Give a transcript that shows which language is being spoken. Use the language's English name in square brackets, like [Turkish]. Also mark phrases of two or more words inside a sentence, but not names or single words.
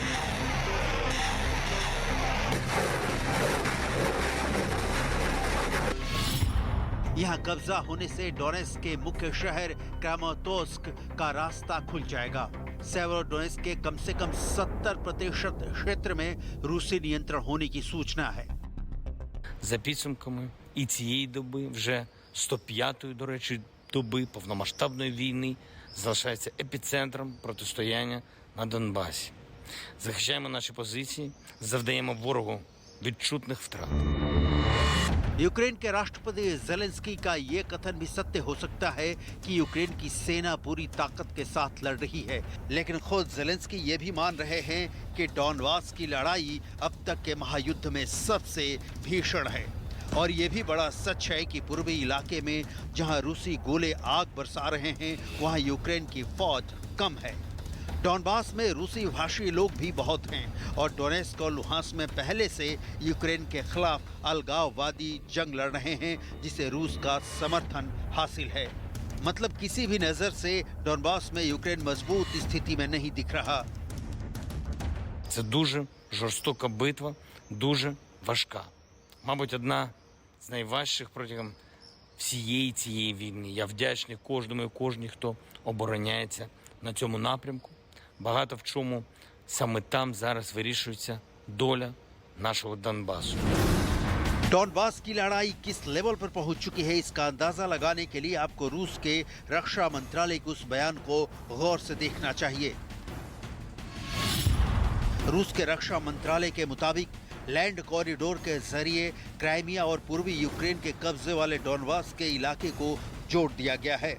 [Hindi] यहाँ कब्जा होने से डोनेस्क के मुख्य शहर क्रामातोर्स्क का रास्ता खुल जाएगा। सेवेरोडोनेस्क के कम से कम 70% क्षेत्र में रूसी नियंत्रण होने की सूचना है। [Ukrainian] За підсумками і цієї доби, вже 105-ї, до речі, доби повномасштабної війни, залишається епіцентром протистояння на Донбасі. Захищаємо наші позиції, завдаємо ворогу відчутних втрат. [Hindi] यूक्रेन के राष्ट्रपति जेलेंस्की का ये कथन भी सत्य हो सकता है कि यूक्रेन की सेना पूरी ताकत के साथ लड़ रही है, लेकिन खुद जेलेंस्की ये भी मान रहे हैं कि डॉनबास की लड़ाई अब तक के महायुद्ध में सबसे भीषण है। और ये भी बड़ा सच है कि पूर्वी इलाके में जहां रूसी गोले आग बरसा रहे हैं, वहां यूक्रेन की फौज कम है। डॉनबास में रूसी भाषी लोग भी बहुत हैं और डोनेस्क और लुहांस्क में पहले से यूक्रेन के खिलाफ अलगाववादी जंग लड़ रहे हैं, जिसे रूस का समर्थन हासिल है। मतलब किसी भी नजर से डॉनबास में यूक्रेन मजबूत स्थिति में नहीं दिख रहा। [Ukrainian] Це дуже жорстока битва, дуже важка. Мабуть, одна з найважчих протягом всієї цієї війни. Я вдячний кожному і кожній, хто обороняється на цьому напрямку. Багато в чому саме там зараз вирішується доля нашого Донбасу. [Hindi] डॉनबास की लड़ाई किस लेवल पर पहुंच चुकी है, इसका अंदाजा लगाने के लिए आपको रूस के रक्षा मंत्रालय के उस बयान को गौर से देखना चाहिए। रूस के रक्षा मंत्रालय के मुताबिक [English] land corridor [Hindi] के जरिए क्राइमिया और पूर्वी यूक्रेन के कब्जे वाले डॉनबास के इलाके को जोड़ दिया गया है।